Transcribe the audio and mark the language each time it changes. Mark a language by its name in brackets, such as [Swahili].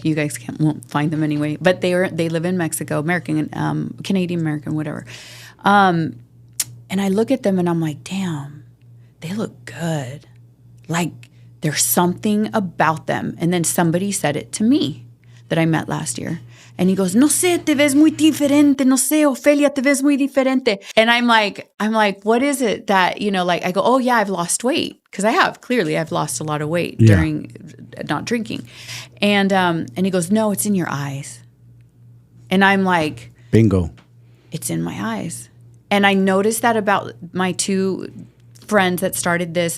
[English] You guys won't find them anyway. But they live in Mexico, American, Canadian American, whatever. And I look at them and I'm like, damn, they look good. Like there's something about them. And then somebody said it to me that I met last year. And he goes, [Spanish] no sé, te ves muy diferente. No sé, Ofelia, te ves muy diferente. [English] And I'm like, what is it that, I go, oh yeah, I've lost weight. Because I've lost a lot of weight during not drinking. And he goes, no, it's in your eyes. And I'm like, bingo. It's in my eyes. And I noticed that about my two friends that started this.